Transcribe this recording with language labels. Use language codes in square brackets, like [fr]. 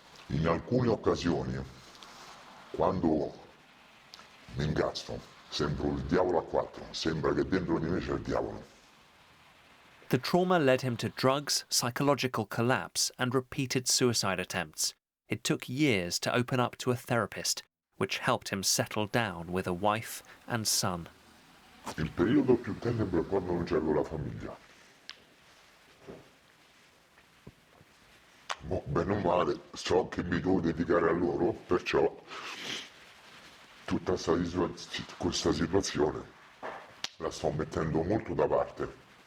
[it] In alcune occasioni, quando mi incastro, sembro il diavolo a quattro, sembra che dentro di me c'è il diavolo. [en] The trauma led him to drugs, psychological collapse, and repeated suicide attempts. It took years to open up to a therapist, which helped him settle down with a wife and son. [it] Il periodo più tenebre è quando non c'avevo la famiglia. Bene o male, so che mi devo dedicare a loro, perciò tutta questa situazione la sto mettendo molto da parte.